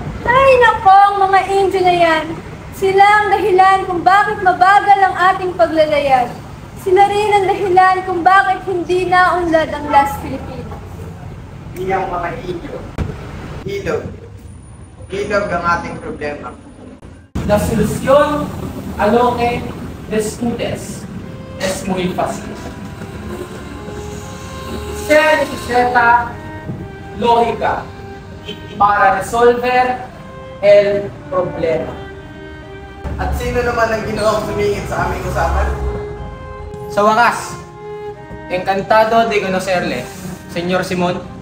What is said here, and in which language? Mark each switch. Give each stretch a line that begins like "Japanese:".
Filipino: Ay, nako, ang mga angel na yan. Sila ang dahilan kung bakit mabagal ang ating paglalayag. Sila rin ang dahilan kung bakit hindi naunlad ang Las Filipinas. Iyang mga ilog. Ilog ang ating problema.
Spanish: La solución a lo que discutes es muy fácil. Se necesita lógica para resolver el problema.
Filipino: At sino naman ang ginoong sumingit sa aming usapan? Sa wakas,
Spanish: encantado de conocerle, Señor Simón.